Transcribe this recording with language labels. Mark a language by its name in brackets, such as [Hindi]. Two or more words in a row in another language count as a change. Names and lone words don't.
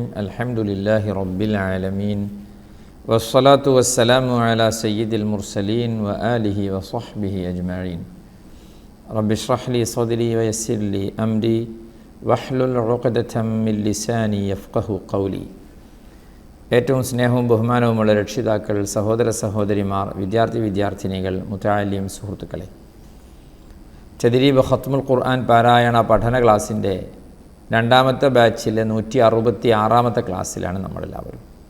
[Arabic] الحمد لله رب العالمين. والصلاة والسلام على سيد المرسلين وآله وصحبه أجمعين. رب اشرح لي صدري ويسر لي أمري واحلل عقدة من لساني يفقه قولي. [Malayalam] ഏറ്റവും സ്നേഹവും ബഹുമാനവുമുള്ള രക്ഷിതാക്കൾ, സഹോദര സഹോദരിമാർ, വിദ്യാർത്ഥിനികൾ, മുതഅല്ലിം സുഹൃത്തുക്കളെ, തദ്രീബ് ഖത്മുൽ ഖുർആൻ പാരായണ പഠന ക്ലാസ്സിൻ്റെ രണ്ടാമത്തെ ബാച്ചിലെ 166ാമത്തെ ക്ലാസ്സിലാണ് നമ്മളെല്ലാവരും.